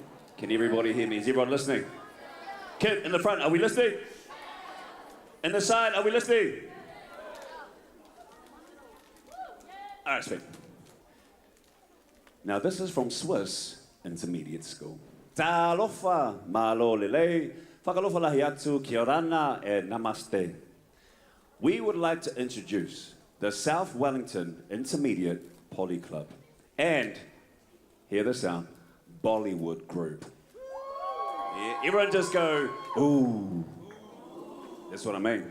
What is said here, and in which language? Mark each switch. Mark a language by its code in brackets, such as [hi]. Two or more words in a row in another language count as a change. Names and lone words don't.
[en] Can everybody hear me? Is everyone listening? Kid in the front, are we listening? In the side, are we listening? All right, sweet. Now, this is from Swiss Intermediate School. [sm] Talofa, malo lele, [niu] whakalofa lahi atu, [rar] kia orana [niu] e namaste. [en] We would like to introduce the South Wellington Intermediate Poly Club and, hear the sound, Bollywood group. Yeah, everyone just go, ooh. That's what I mean.